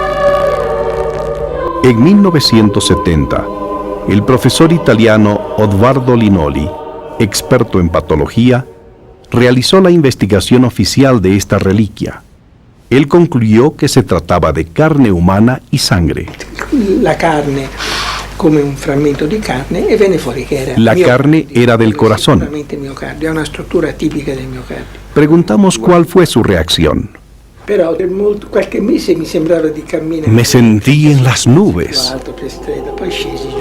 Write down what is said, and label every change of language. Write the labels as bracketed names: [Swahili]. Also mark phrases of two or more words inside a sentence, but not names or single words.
[Spanish] En 1970, el profesor italiano Odoardo Linoli, experto en patología, realizó la investigación oficial de esta reliquia. Él concluyó que se trataba de carne humana y sangre. [Italian] La carne come un fragmento di carne e viene fuori che era [Spanish] la carne era del corazón. [Italian] Miocardio, è una struttura tipica del miocardio. [Spanish] Preguntamos cuál fue su reacción. [Italian] Però per qualche mese mi sembrava di camminare. [Spanish] Me sentí en las nubes. [Italian] Alto per strada, poi scesi giù.